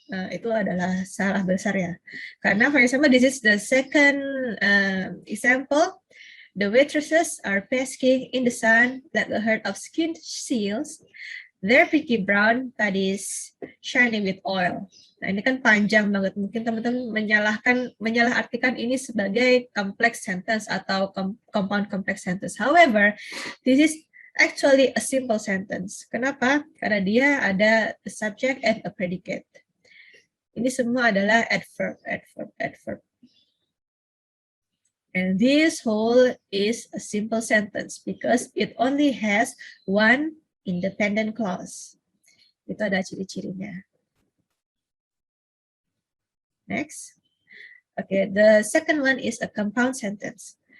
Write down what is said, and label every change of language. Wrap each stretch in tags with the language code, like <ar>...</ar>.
<id>Itu adalah salah besar ya. Karena,</id> <en>for example, this is the second example. The waitresses are basking in the sun like a herd of skinned seals. Their pretty brown bodies shining with oil.</en> <id>Nah, ini kan panjang banget. Mungkin teman-teman menyalahartikan ini sebagai complex sentence atau compound complex sentence.</id> <en>However, this is actually a simple sentence.</en> <id>Kenapa? Karena dia ada</id> <en>a subject and a predicate.</en> <id>Ini semua adalah adverb.</id> <en>And this whole is a simple sentence because it only has one independent clause.</en> <id>Itu ada ciri-cirinya.</id> <en>Next. Okay, the second one is a compound sentence.</en>